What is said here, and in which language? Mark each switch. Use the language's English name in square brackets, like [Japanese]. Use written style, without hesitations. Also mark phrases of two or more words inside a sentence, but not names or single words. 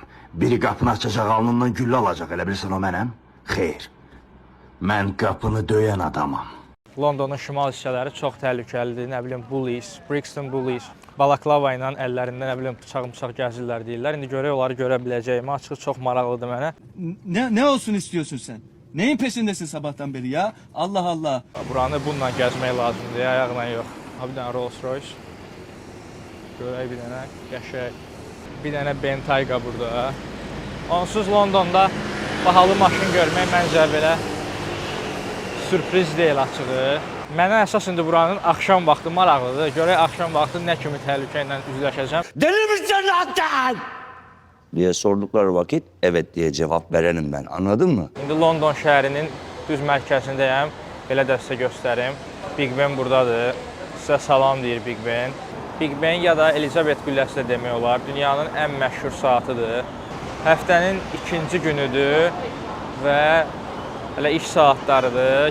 [Azerbaijani] Biri qapını açacaq, alnından güllə alacaq, elə bilirsən o mənəm? Xeyr. Mən qapını döyən adamam. Londonun şimal hissələri çox təhlükəlidir. Nə bilim, Bullies, Brixton Bullies, balaklava ilə əllərində nə bilim bıçaq gəzirlər deyirlər. İndi görək onları görə biləcəyimi. Açığı çox maraqlıdır mənə. [Turkish] Ne olsun istiyorsun sen? Neyin peşindesin sabahtan beri ya? Allah Allah. [Azerbaijani] Buranı bununla gəzmək lazımdır, ayaqla yox. Bir dənə Rolls Royce. Görək bir dənə qəşəng. Bir dənə Bentayga burada. Onsuz Londonda bahalı maşın görmək məncə belə sürpriz deyil açığı. Mənə əsas indi buranın axşam vaxtı maraqlıdır. Görək axşam vaxtı nə kimi təhlükə ilə üzləşəcəm. [Turkish] Deli misin lan? diye sordukları vakit evet diye cevap verenim ben. Anladın mı? [Azerbaijani] İndi London şəhərinin düz mərkəzindəyəm. Belə də sizə göstərim. Big Ben buradadır. Sizə salam deyir Big Ben. Big Ben ya da Elizabeth qülləsi də demək olar. Dünyanın ən məşhur saatıdır. Həftənin ikinci günüdür və hələ iş saatlarıdır.